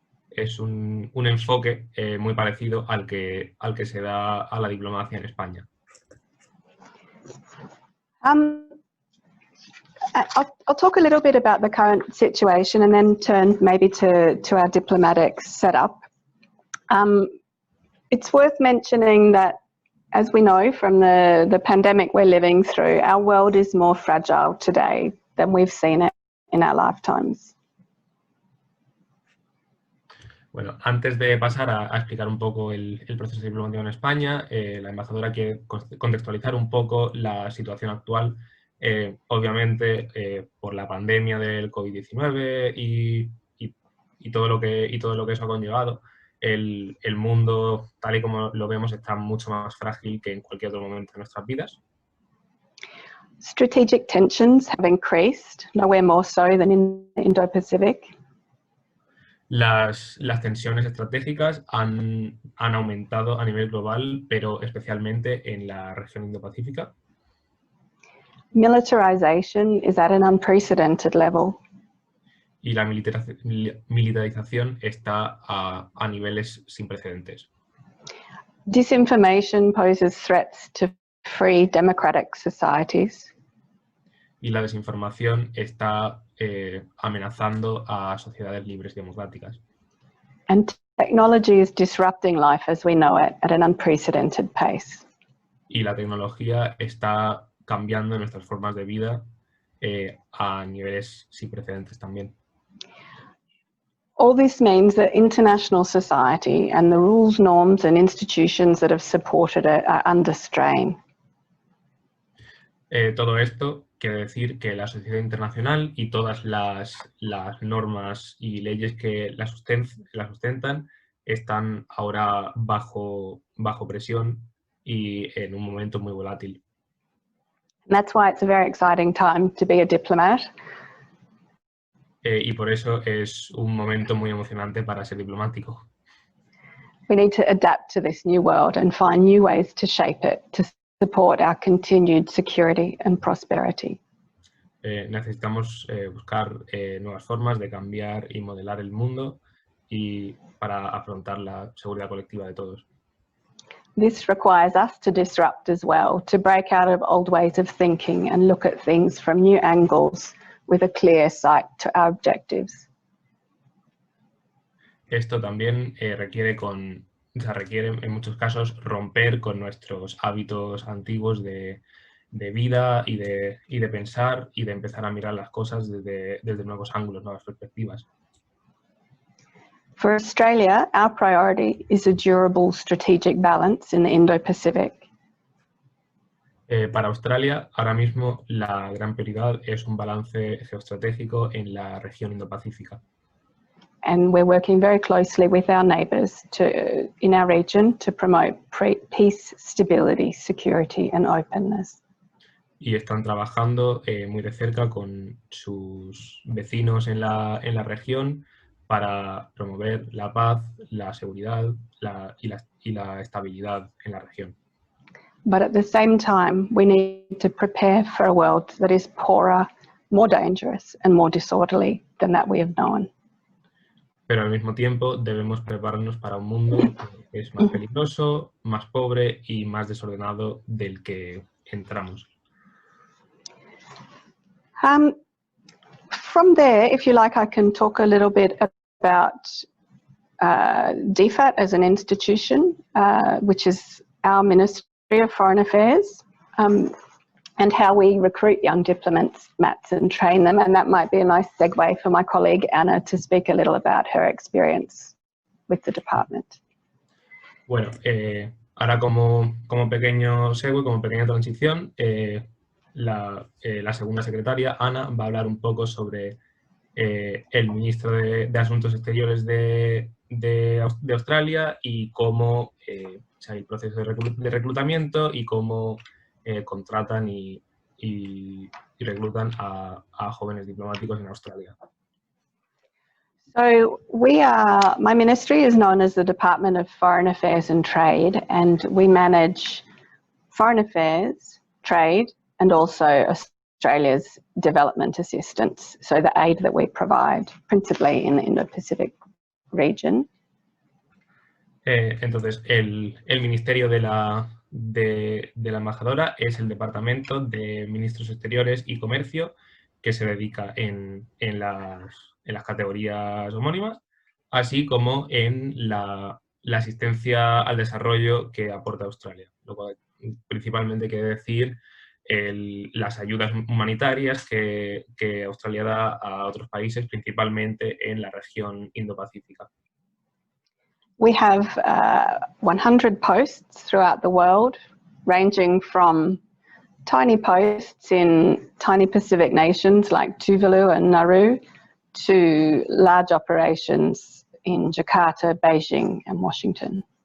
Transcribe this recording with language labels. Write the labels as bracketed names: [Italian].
[Spanish] Es un enfoque muy parecido al que se da a la diplomacia en España. [English] I'll talk a little bit about the current situation and then turn maybe to our diplomatic setup. It's worth mentioning that, as we know from the pandemic we're living through, our world is more fragile today than we've seen it in our lifetimes. [Spanish] Bueno, antes de pasar a explicar un poco el proceso diplomático en España, la embajadora quiere contextualizar un poco la situación actual, obviamente por la pandemia del COVID-19 y todo lo que eso ha conllevado. El mundo, tal y como lo vemos, está mucho más frágil que en cualquier otro momento de nuestras vidas. [English] Strategic tensions have increased, nowhere more so than in the Indo-Pacific. [Spanish] Las tensiones estratégicas han aumentado a nivel global, pero especialmente en la región Indo-Pacífica. [English] Militarization is at an unprecedented level. [Spanish] Y la militarización está a niveles sin precedentes. [English] Disinformation poses threats to free democratic societies. [Spanish] Y la desinformación está amenazando a sociedades libres y democráticas. [English] And technology is disrupting life as we know it at an unprecedented pace. [Spanish] Y la tecnología está cambiando nuestras formas de vida a niveles sin precedentes también. [English] All this means that international society and the rules, norms and institutions that have supported it are under strain. [Spanish] Todo esto quiere decir que la sociedad internacional y todas las normas y leyes que la sustentan están ahora bajo presión y en un momento muy volátil. [English] And that's why it's a very exciting time to be a diplomat. [Spanish] Y por eso es un momento muy emocionante para ser diplomático. [English] We need to adapt to this new world and find new ways to shape it to support our continued security and prosperity. [Spanish] Necesitamos buscar nuevas formas de cambiar y modelar el mundo y para afrontar la seguridad colectiva de todos. [English] This requires us to disrupt as well, to break out of old ways of thinking and look at things from new angles with a clear sight to our objectives. [Spanish] Esto también requiere en muchos casos romper con nuestros hábitos antiguos de vida y de pensar y de empezar a mirar las cosas desde nuevos ángulos, nuevas perspectivas. [English] For Australia, our priority is a durable strategic balance in the Indo-Pacific. [Spanish] Para Australia, ahora mismo la gran prioridad es un balance geoestratégico en la región Indo-Pacífica. [English] And we're working very closely with our neighbours in our region to promote peace, stability, security and openness. [Spanish] Y están trabajando muy de cerca con sus vecinos en la región para promover la paz, la seguridad y la estabilidad en la región. [English] But at the same time, we need to prepare for a world that is poorer, more dangerous and more disorderly than that we have known. [Spanish] Pero al mismo tiempo debemos prepararnos para un mundo que es más peligroso, más pobre y más desordenado del que entramos. [English] From there, if you like, I can talk a little bit about DFAT as an institution, which is our Ministry of Foreign Affairs, and how we recruit young diplomats and train them. And that might be a nice segue for my colleague Anna to speak a little about her experience with the department. [Spanish] Bueno, ahora como pequeño segue, como pequeña transición, la segunda secretaria, Ana, va a hablar un poco sobre el ministro de Asuntos Exteriores de Australia y cómo el proceso de reclutamiento y cómo contratan y reclutan a jóvenes diplomáticos en Australia. [English] So my ministry is known as the Department of Foreign Affairs and Trade, and we manage foreign affairs, trade, and also Australia's development assistance, so the aid that we provide, principally in the Indo-Pacific region. [Spanish] Entonces, el ministerio de la embajadora es el Departamento de Ministros Exteriores y Comercio, que se dedica en las categorías homónimas, así como en la asistencia al desarrollo que aporta Australia, lo cual principalmente quiere decir las ayudas humanitarias que Australia da a otros países, principalmente en la región Indo-Pacífica. [English] We have 100 posts throughout the world, ranging from tiny posts in tiny Pacific nations like Tuvalu and Nauru to large operations in Jakarta, Beijing and Washington.